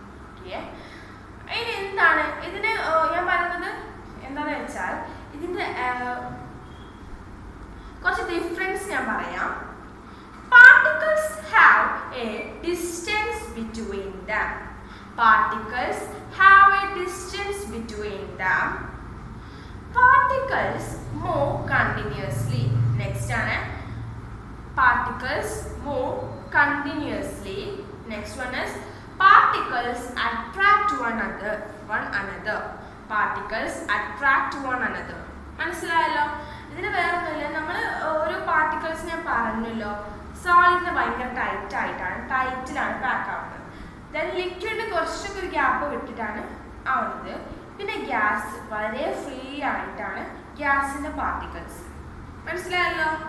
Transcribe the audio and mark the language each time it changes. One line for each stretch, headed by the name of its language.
Malayalam: Okay, ഇനി എന്താണ് ഇതിന് ഞാൻ പറയുന്നത് എന്താണെന്ന് വെച്ചാൽ ഇതിൻ്റെ കുറച്ച് ഡിഫറൻസ് ഞാൻ പറയാം.
English: Particles have a distance between them. Particles have a distance between them. Particles move continuously. Next ആണ് particles move continuously. Next one is particles attract one another. Particles attract one another.
Malayalam: മനസ്സിലായല്ലോ? ഇതിന് വേറെ ഒന്നുമില്ല, നമ്മൾ ഒരു particles ഞാൻ പറഞ്ഞല്ലോ, സോളിഡിന് ഭയങ്കര ടൈറ്റിലാണ് പാക്ക് ആവുന്നത്. ദെൻ ലിക്വിഡിന് കുറച്ചൊക്കെ ഒരു ഗ്യാപ്പ് വിട്ടിട്ടാണ് ആവുന്നത്. പിന്നെ ഗ്യാസ് വളരെ ഫ്രീ ആയിട്ടാണ് ഗ്യാസിൻ്റെ പാർട്ടിക്കിൾസ്. മനസ്സിലായല്ലോ?